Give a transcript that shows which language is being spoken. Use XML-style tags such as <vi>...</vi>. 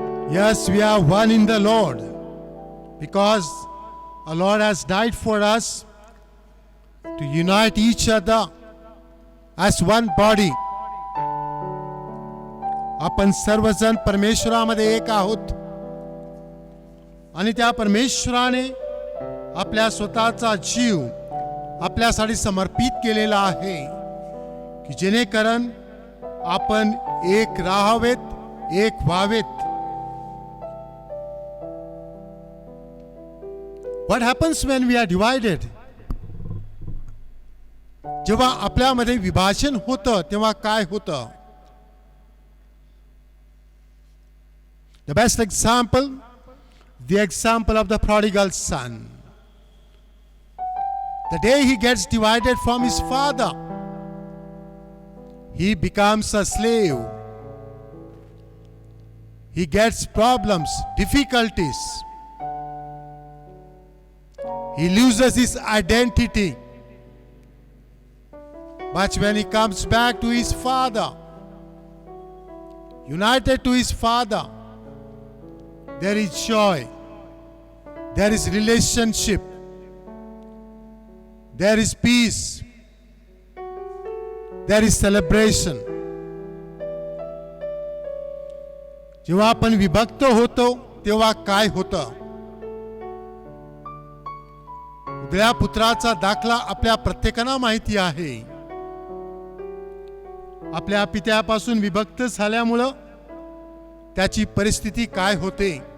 <en>Yes, we are one in the Lord, because our Lord has died for us to unite each other as one body.</en> <mr>आपण सर्वजण परमेश्वरामध्ये एक आहोत आणि त्या परमेश्वराने आपल्या स्वतःचा जीव आपल्यासाठी समर्पित केलेला आहे की जेणेकरून आपण एक राहावेत, एक व्हावेत.</mr> <en>What happens when we are divided?</en> <mr>जेव्हा आपल्यामध्ये विभाजन होतं तेव्हा काय होतं?</mr> <en>The best example, the example of the prodigal son. The day he gets divided from his father, he becomes a slave. He gets problems, difficulties. He loses his identity. But when he comes back to his father, united to his father, there is joy, there is relationship, there is peace, there is celebration.</en> <mr>जेव्हा आपण विभक्त होतो तेव्हा काय होतं? उदया पुत्राचा दाखला आपल्या प्रत्येकाला माहिती आहे. आपल्या पित्यापासून विभक्त झाल्यामुळे त्याची परिस्थिती काय होते?</mr>